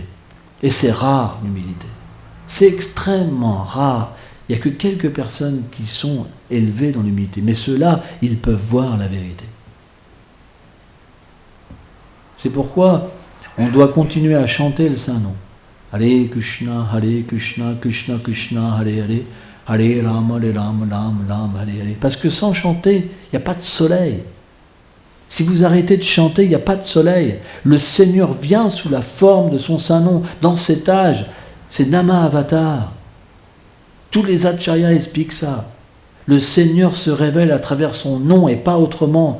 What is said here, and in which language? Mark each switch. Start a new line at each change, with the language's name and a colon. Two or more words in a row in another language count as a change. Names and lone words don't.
French: Et c'est rare, l'humilité. C'est extrêmement rare. Il n'y a que quelques personnes qui sont élevées dans l'humilité. Mais ceux-là, ils peuvent voir la vérité. C'est pourquoi on doit continuer à chanter le Saint-Nom. Hare Krishna, Krishna Krishna, Hare Hare, Hare Rama, Rama, Hare Hare. Parce que sans chanter, il n'y a pas de soleil. Si vous arrêtez de chanter, il n'y a pas de soleil. Le Seigneur vient sous la forme de son Saint-Nom. Dans cet âge, c'est
Sanskrit: नाम अवतार.
French: Tous les acharyas expliquent ça. Le Seigneur se révèle à travers son nom et pas autrement.